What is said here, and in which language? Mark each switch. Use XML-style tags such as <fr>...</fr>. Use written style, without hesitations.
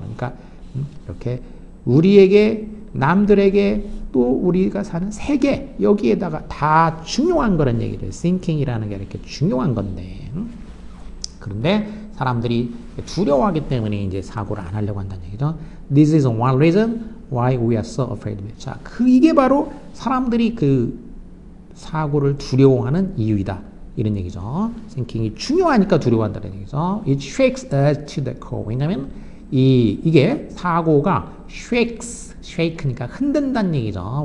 <ko>그러니까 이렇게 우리에게, 남들에게, 또 우리가 사는 세계, 여기에다가 다 중요한 거란 얘기를, thinking이라는 게 이렇게 중요한 건데, 그런데 사람들이 두려워하기 때문에 이제 사고를 안 하려고 한다는 얘기죠.</ko> <en>This is one reason why we are so afraid of it.</en> <ko>자, 이게 바로 사람들이 그 사고를 두려워하는 이유이다, 이런 얘기죠. thinking이 중요하니까 두려워한다는 얘기죠.</ko> <en>It shakes us to the core.</en> <ko>왜냐면 이게 사고가 shake니까 흔든다는 얘기죠.</ko>